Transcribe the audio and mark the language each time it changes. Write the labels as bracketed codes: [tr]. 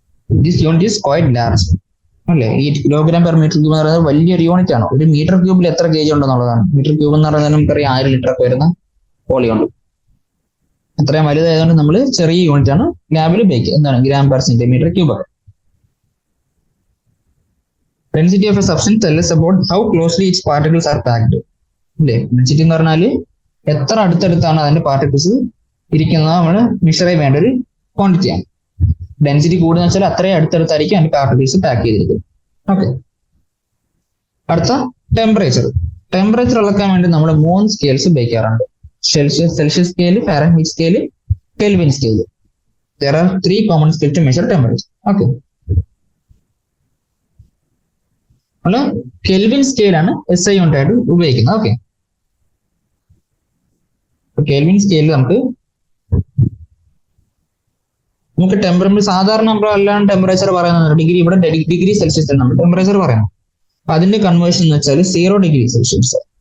[en] this unit is quite large [ml] അല്ലേ? ഈ kilogram per metre cube എന്ന് പറയുന്നത് വലിയൊരു യൂണിറ്റ് ആണ്. ഒരു മീറ്റർ ക്യൂബിൽ എത്ര കേജ് ഉണ്ടെന്നുള്ളതാണ്. മീറ്റർ ക്യൂബ് എന്ന് പറയുന്നത് നമുക്കറിയാം 1000 ലിറ്റർ ഒക്കെ വരുന്ന വോളിയം ഉണ്ട്. അത്രയും വലുതായതുകൊണ്ട് നമ്മൾ ചെറിയ യൂണിറ്റ് ആണ് ലാബിൽ ഉപയോഗിക്കുക. എന്താണ്? Gram per centimetre cube. [en] Density of a substance tells us about how closely its particles are packed. [ml] അല്ലേ? ഡെൻസിറ്റി എന്ന് പറഞ്ഞാൽ എത്ര അടുത്തടുത്താണ് അതിന്റെ പാർട്ടിക്കിൾസ് ഇരിക്കുന്നത് നമ്മൾ മെഷർ ചെയ്യാൻ വേണ്ട ഒരു ക്വാണ്ടിറ്റിയാണ്. ഡെൻസിറ്റി കൂടുതൽ വെച്ചാൽ അത്രയും അടുത്തടുത്തായിരിക്കും അതിന്റെ പാർട്ടിക്കിൾസ് പാക്ക് ചെയ്തിരിക്കുന്നത്. ഓക്കെ, അടുത്ത ടെമ്പറേച്ചർ അളക്കാൻ വേണ്ടി നമ്മൾ 3 സ്കെയിൽസ് ഉപയോഗിക്കാറുണ്ട്. Celsius scale, Fahrenheit scale, kelvin scale. [en] There are 3 common scales to measure temperature. [ml] Okay, അല്ല കെൽവിൻ സ്കെയിലാണ് SI യൂണിറ്റ് ആയിട്ട് ഉപയോഗിക്കുന്നത്. ഓക്കെ, കെൽവിൻ സ്കെയിലിൽ നമുക്ക് ടെമ്പറേച്ചർ സാധാരണ നമ്മൾ അല്ലാണ്ട് ടെമ്പറേച്ചർ പറയുന്നത് ഡിഗ്രി, ഇവിടെ ഡിഗ്രി സെൽഷ്യസ് നമ്മൾ ടെമ്പറേച്ചർ പറയുന്നത്. അതിന്റെ കൺവേർഷൻ എന്ന് വെച്ചാൽ 0 ഡിഗ്രി സെൽഷ്യസ്.